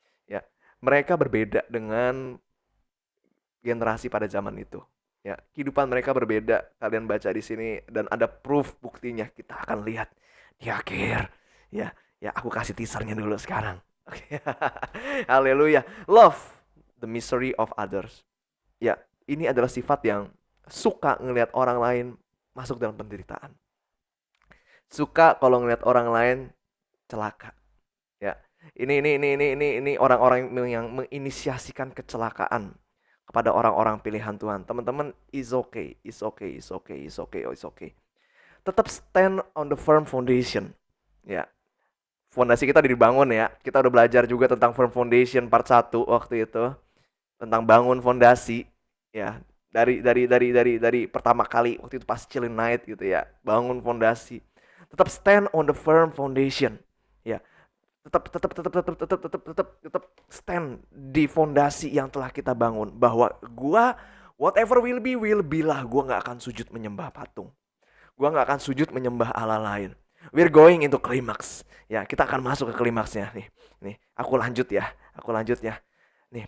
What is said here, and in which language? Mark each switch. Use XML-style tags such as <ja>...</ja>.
<id>Ya, mereka berbeda dengan generasi pada zaman itu. Ya, kehidupan mereka berbeda. Kalian baca di sini dan ada proof buktinya. Kita akan lihat di akhir. Ya, ya aku kasih teasernya dulu sekarang. Oke. Haleluya.</id> <en>Love the misery of others.</en> <id>Ya, ini adalah sifat yang suka ngelihat orang lain masuk dalam penderitaan. Suka kalau ngelihat orang lain celaka. Ya. Ini orang-orang yang menginisiasikan kecelakaan kepada orang-orang pilihan Tuhan. Teman-teman,</id> <en>is okay, is okay, is okay, is okay, oh, is okay.</en> <id>Tetap</id> <en>stand on the firm foundation.</en> <id>Ya. Fondasi kita dibangun ya. Kita udah belajar juga tentang</id> <en>firm foundation part 1</en> <id>waktu itu. Tentang bangun fondasi ya. Dari pertama kali waktu itu pas Chilling Night gitu ya. Bangun fondasi. Tetap</id> <en>stand on the firm foundation.</en> <id>Ya. Tetap stand di fondasi yang telah kita bangun, bahwa gua</id> <en>whatever will be</en> <id>lah, gua nggak akan sujud menyembah patung, gua nggak akan sujud menyembah Allah lain.</id> <en>We're going into climax</en> <id>ya, kita akan masuk ke klimaksnya nih aku lanjut ya nih.</id>